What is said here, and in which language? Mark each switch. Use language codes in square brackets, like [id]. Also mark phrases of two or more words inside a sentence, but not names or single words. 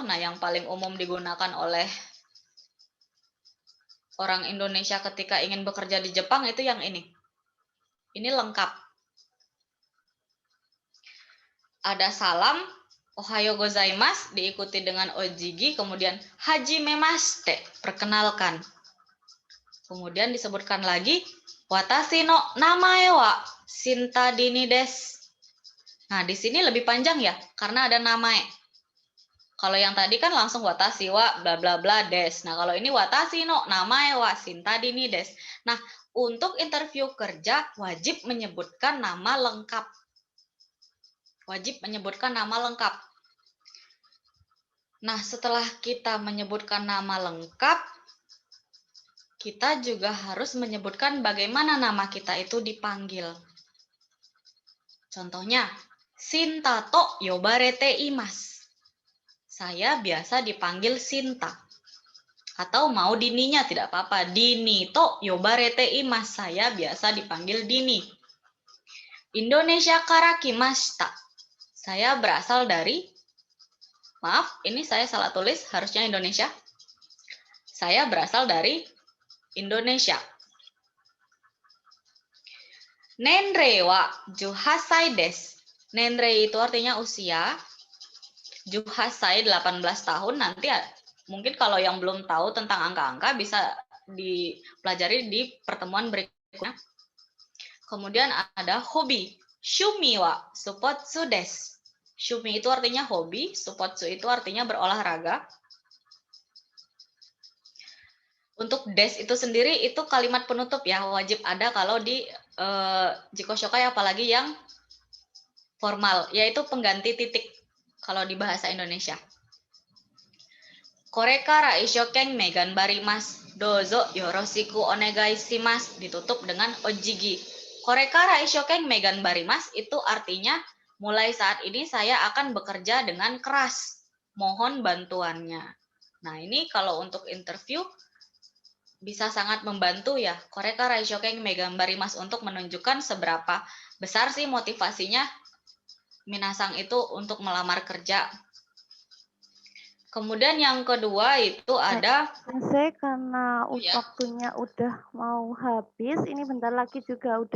[id] Nah, yang paling umum digunakan oleh orang Indonesia ketika ingin bekerja di Jepang itu yang ini. Ini lengkap. Ada salam, [ja] おはようございます, [id] diikuti dengan ojigi, kemudian hajimemashite, perkenalkan. Kemudian disebutkan lagi, [ja] watashi no namae wa Shinta Dini desu. [id] Nah, di sini lebih panjang ya, karena ada namae. Kalau yang tadi kan langsung [ja] watashi wa bla bla bla des. [id] Nah, kalau ini [ja] watashi no namae wa shintadi ni des. [id] Nah, untuk interview kerja wajib menyebutkan nama lengkap. Wajib menyebutkan nama lengkap. Nah, setelah kita menyebutkan nama lengkap, kita juga harus menyebutkan bagaimana nama kita itu dipanggil. [ja] Contohnya, Shinta と呼ばれています. [id] Saya biasa dipanggil Sinta. Atau mau Dininya tidak apa-apa. [ja] Dini と呼ばれています. [id] Saya biasa dipanggil Dini. [ja] Indonesia kara kimashita. [id] Saya berasal dari, maaf, ini saya salah tulis, harusnya Indonesia. Saya berasal dari Indonesia. [ja] 年齢は18です. [id] Nenrei itu artinya usia. 18 tahun. Nanti mungkin kalau yang belum tahu tentang angka-angka bisa dipelajari di pertemuan berikutnya. Kemudian ada hobi. [ja] 趣味はスポーツです. [id] Shumi itu artinya hobi, supotsu itu artinya berolahraga. Untuk des itu sendiri itu kalimat penutup ya, wajib ada kalau di [ja] 自己紹介, [id] apalagi yang formal, yaitu pengganti titik kalau di bahasa Indonesia. [ja] これから一生懸命頑張ります. どうぞよろしくお願いします. [id] Ditutup dengan ojigi. [ja] これから一生懸命頑張ります [id] itu artinya mulai saat ini saya akan bekerja dengan keras. Mohon bantuannya. Nah, ini kalau untuk interview bisa sangat membantu ya. [ja] これから一生懸命頑張ります [id] untuk menunjukkan seberapa besar sih motivasinya minasang itu untuk melamar kerja. Kemudian yang kedua itu ada Sensei, karena ya. waktunya udah mau habis, ini bentar lagi juga udah